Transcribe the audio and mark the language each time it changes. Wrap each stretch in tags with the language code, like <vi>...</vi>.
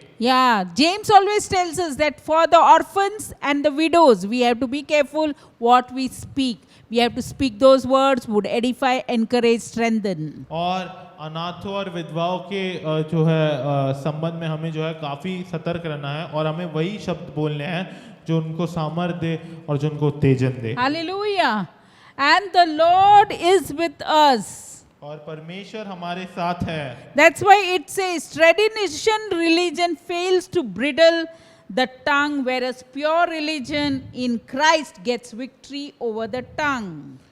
<en>Yeah, James always tells us that for the orphans and the widows, we have to be careful what we speak. We have to speak those words would edify, encourage, strengthen.</en> <hi>और अनाथों और विधवाओं के जो है संबंध में हमें जो है काफी सतर्क रहना है और हमें वही शब्द बोलने हैं जो उनको सामर्थ्य दे और जो उनको उत्तेजन दे।</hi> <en>Hallelujah. And the Lord is with us.</en> <hi>और परमेश्वर हमारे साथ है।</hi> <en>That's why it says tradition religion fails to bridle the tongue, whereas pure religion in Christ gets victory over the tongue.</en>